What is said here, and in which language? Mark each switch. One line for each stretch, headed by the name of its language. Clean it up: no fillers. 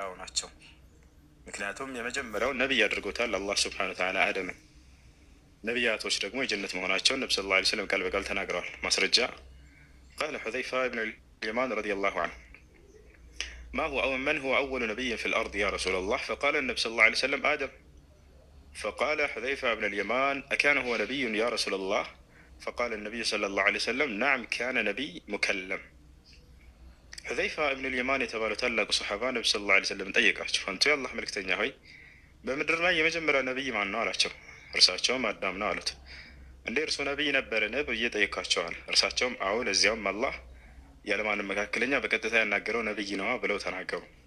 Amharic: አዎ ናቸው። ምክንያቱም የመጀመሪያው ነቢይ አድርጎታል አላህ ሱብሓነሁ ወተዓላ አደምን። ነቢያቶች ደግሞ የጀነት መሆናቸውን ነቢ ሰለላሁ ዐለይሂ ወሰለም ቃል በቃል ተናግረዋል። ማስረጃ ቃለ ሑዘይፋ ብን ልየማን ረዲየላሁ ዐንሁ
Arabic: من هو أول نبي في الأرض يا رسول الله؟ فقال النبي صلى الله عليه وسلم آدم. فقال حذيفة بن اليمان أكان هو نبي يا رسول الله؟ فقال النبي صلى الله عليه وسلم نعم كان نبي مكلم.
Amharic: حذيفة بن اليمان يتبالو تلق
Arabic: صحابة النبي صلى الله عليه وسلم
Amharic: ጠየቃቸው። አንተ የአላህ መልእክተኛ ሆይ በምድር ላይ የመጀመሪያ ነቢይ ማን ነው አላቸው። እርሳቸውም አዳም ነው አሉት። እንዴ እርሱ ነቢይ ነበርን ብዬ ጠየቃቸዋል። እርሳቸውም አዎ ለዚያውም አላህ ያለማንም መካከለኛ በቀጥታ ያናገረው ነብይ ነው ብለው ተናገሩ።